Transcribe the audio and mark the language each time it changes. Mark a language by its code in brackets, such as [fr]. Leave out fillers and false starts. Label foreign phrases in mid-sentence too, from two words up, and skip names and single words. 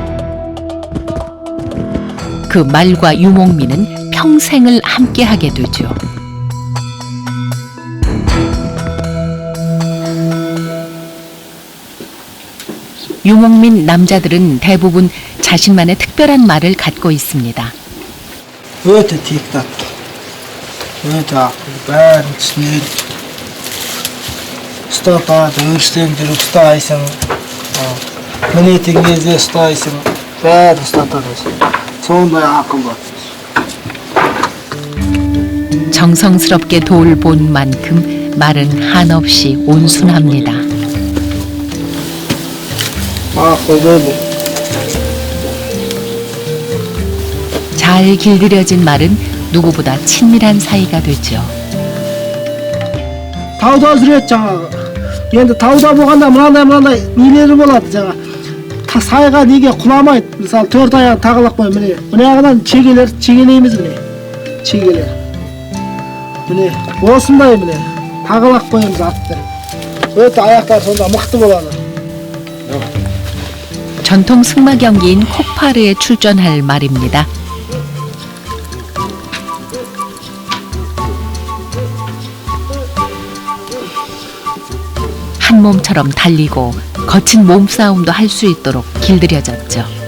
[ko] 그 말과 유목민은 평생을 함께하게 되죠. 유목민 남자들은 대부분 자신만의 특별한 말을 갖고 있습니다. [kk] өте текті атты өте ақыл бәрін түсінеді ұстатады, өрістен жүріп ұстайсың, мінетін кезде ұстайсың, бәрі ұстатады. сондай ақыл бар. [ko] 정성스럽게 돌 본 만큼 말은 한없이 온순합니다. 잘 길들여진 말은 누구보다 친밀한 사이가 되죠. [kk] тауда жүреді жаңағы. енді тауда болғанда мынандай нелері болады жаңа. Сайға неге құламайды. Мысалы 4 аяғын тағалап қой міне. Мына жағынан чегелейміз міне. Чегелер. міне осындай міне тағалап қоямыз атты. өте аяқтар сонда мықты болады. [ko] 전통 승마 경기인 콕파르에 출전할 말입니다. 한 몸처럼 달리고 거친 몸싸움도 할 수 있도록 길들여졌죠.